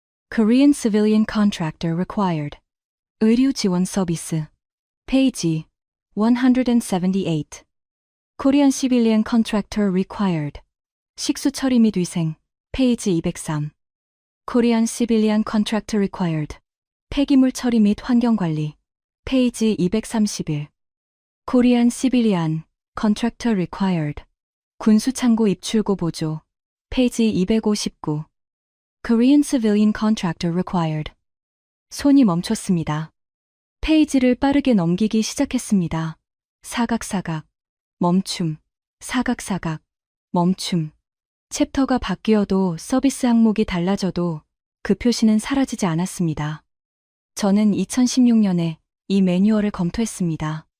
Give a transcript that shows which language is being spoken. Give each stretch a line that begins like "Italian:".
English: Korean civilian contractor required.
Korean: 의류 지원 서비스. 페이지 178.
English: Korean civilian contractor required.
Korean: 식수 처리 및 위생. 페이지 203.
English: Korean civilian contractor required.
Korean: 폐기물 처리 및 환경 관리. 페이지 231.
English: Korean civilian contractor required.
Korean: 군수 창고 입출고 보조. 페이지 259.
English: Korean civilian contractor required.
Korean: 손이 멈췄습니다. 페이지를 빠르게 넘기기 시작했습니다. 사각사각. 멈춤. 사각사각. 멈춤. 챕터가 바뀌어도 서비스 항목이 달라져도 그 표시는 사라지지 않았습니다. 저는 2016년에 이 매뉴얼을 검토했습니다.